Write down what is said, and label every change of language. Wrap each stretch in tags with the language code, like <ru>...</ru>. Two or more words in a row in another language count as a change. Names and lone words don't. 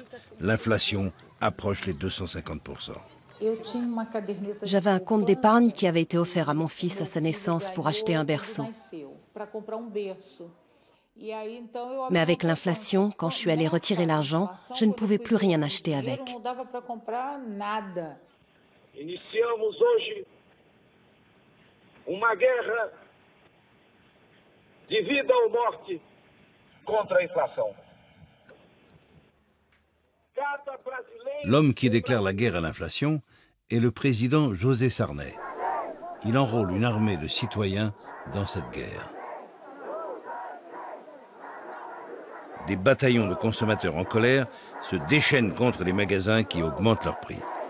<fr>L'inflation approche les 250%. J'avais un compte d'épargne qui avait été offert à mon fils à sa naissance pour acheter un berceau. Mais avec l'inflation, quand je suis allée retirer l'argent, je ne pouvais plus rien acheter avec.</fr> <pt>Iniciamos hoje uma guerra de vida ou morte contra a inflação.</pt> <fr>L'homme qui déclare la guerre à l'inflation est le président José Sarney. Il enrôle une armée de citoyens dans cette guerre. Des bataillons de consommateurs en colère se déchaînent contre les magasins qui augmentent leurs prix.</fr>